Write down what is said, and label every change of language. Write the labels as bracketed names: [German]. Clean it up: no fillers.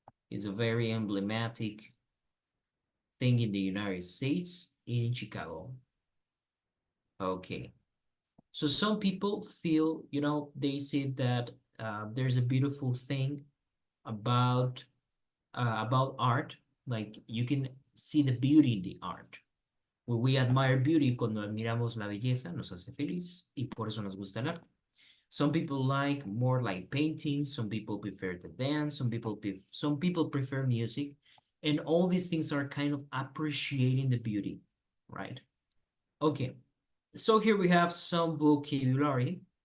[English] It's a very emblematic thing in the United States, in Chicago. Okay. So some people feel, they say that there's a beautiful thing about art, like you can see the beauty in the art. When we admire beauty, [Spanish] cuando admiramos la belleza, nos hace feliz y por eso nos gusta el arte. [English] Some people like more like paintings, some people prefer to dance, some people prefer music, and all these things are kind of appreciating the beauty, right? Okay, so here we have some vocabulary.